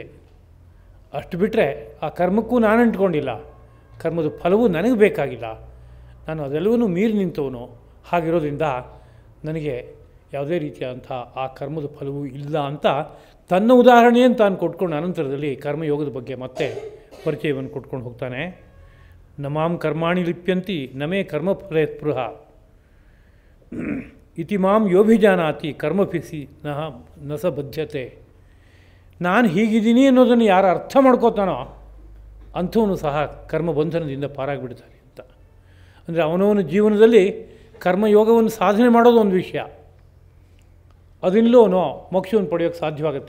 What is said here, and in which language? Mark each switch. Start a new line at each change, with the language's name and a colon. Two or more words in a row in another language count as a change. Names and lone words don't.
Kannada: ಅಷ್ಟು ಬಿಟ್ಟರೆ ಆ ಕರ್ಮಕ್ಕೂ ನಾನು ಅಂಟ್ಕೊಂಡಿಲ್ಲ, ಕರ್ಮದ ಫಲವೂ ನನಗೆ ಬೇಕಾಗಿಲ್ಲ. ನಾನು ಅದೆಲ್ಲವನ್ನೂ ಮೀರಿ ನಿಂತವನು. ಹಾಗಿರೋದ್ರಿಂದ ನನಗೆ ಯಾವುದೇ ರೀತಿಯಾದಂಥ ಆ ಕರ್ಮದ ಫಲವೂ ಇಲ್ಲ ಅಂತ ತನ್ನ ಉದಾಹರಣೆಯನ್ನು ತಾನು ಕೊಟ್ಕೊಂಡು ಅನಂತರದಲ್ಲಿ ಕರ್ಮಯೋಗದ ಬಗ್ಗೆ ಮತ್ತೆ ಪರಿಚಯವನ್ನು ಕೊಟ್ಕೊಂಡು ಹೋಗ್ತಾನೆ.
Sanskrit: ನಮಾಂ ಕರ್ಮಾಣಿ ಲಿಪ್ಯಂತಿ ನಮೇ ಕರ್ಮಫಲೇ ಸ್ಪೃಹ ಇತಿ ಮಾಂ ಯೋಭಿಜಾನಾತಿ ಕರ್ಮಫಿಸಿ ನ ಸ ಬದ್ಧತೆ.
Kannada: ನಾನು ಹೀಗಿದ್ದೀನಿ ಅನ್ನೋದನ್ನು ಯಾರು ಅರ್ಥ ಮಾಡ್ಕೋತಾನೋ ಅಂಥವನು ಸಹ ಕರ್ಮಬಂಧನದಿಂದ ಪಾರಾಗಿಬಿಡ್ತಾನೆ ಅಂತ. ಅಂದರೆ ಅವನವನ ಜೀವನದಲ್ಲಿ ಕರ್ಮಯೋಗವನ್ನು ಸಾಧನೆ ಮಾಡೋದು ಒಂದು ವಿಷಯ, ಅದರಿಂದಲೂ ಮೋಕ್ಷವನ್ನು ಪಡೆಯೋಕ್ಕೆ ಸಾಧ್ಯವಾಗುತ್ತೆ.